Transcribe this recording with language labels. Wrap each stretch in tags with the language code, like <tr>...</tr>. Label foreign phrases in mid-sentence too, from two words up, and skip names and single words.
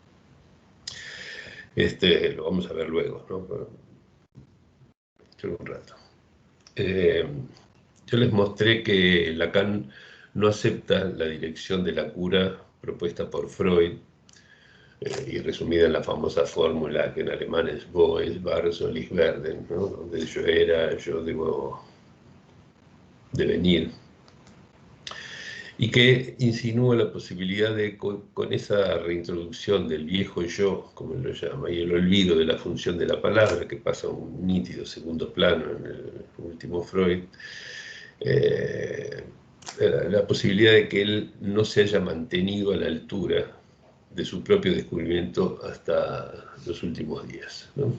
<es>Lo vamos a ver luego, ¿no? Solo un rato. Yo les mostré que Lacan no acepta la dirección de la cura propuesta por Freud y resumida en la famosa fórmula que en alemán es</es> <de>Wo ist, war, soll ich werden,</de> <es>¿no? Donde yo era, yo debo devenir. Y que insinúa la posibilidad de, con esa reintroducción del viejo yo, como él lo llama, y el olvido de la función de la palabra, que pasa a un nítido segundo plano en el último Freud, la posibilidad de que él no se haya mantenido a la altura de su propio descubrimiento hasta los últimos días, ¿no?</es>